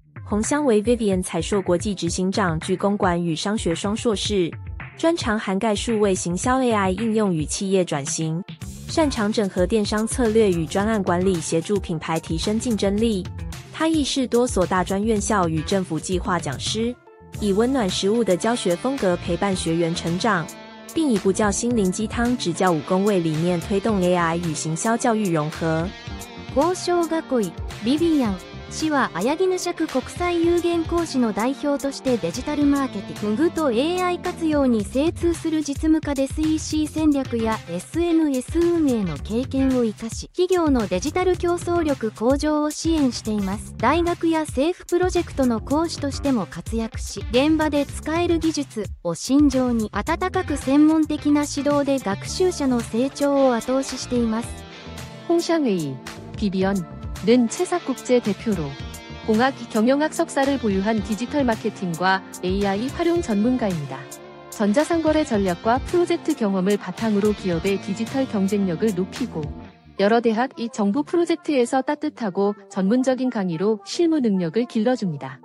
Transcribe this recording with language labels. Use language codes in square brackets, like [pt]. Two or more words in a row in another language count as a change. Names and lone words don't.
[zh] 洪香为 Vivian 彩硕国际执行长，具公管与商学双硕士，专长涵盖数位行销 AI 应用与企业转型，擅长整合电商策略与专案管理，协助品牌提升竞争力。他亦是多所大专院校与政府计划讲师，以温暖实务的教学风格陪伴学员成長，並以不教心靈雞湯只教武功為理念推動 AI 與行銷教育融合。 [ja] 高商學院ビビアン氏は綾絹釈国際有限講師の代表としてデジタルマーケティングと AI 活用に精通する実務家で EC 戦略や SNS 運営の経験を生かし、企業のデジタル競争力向上を支援しています。大学や政府プロジェクトの講師としても活躍し、現場で使える技術を信条に温かく専門的な指導で学習者の成長を後押ししています。 [ko] 홍샹웨이, 비비언은 채삭국제 대표로 공학 경영학 석사를 보유한 디지털 마케팅과 AI 활용 전문가입니다. 전자상거래 전략과 프로젝트 경험을 바탕으로 기업의 디지털 경쟁력을 높이고 여러 대학, 정부 프로젝트에서 따뜻하고 전문적인 강의로 실무 능력을 길러줍니다.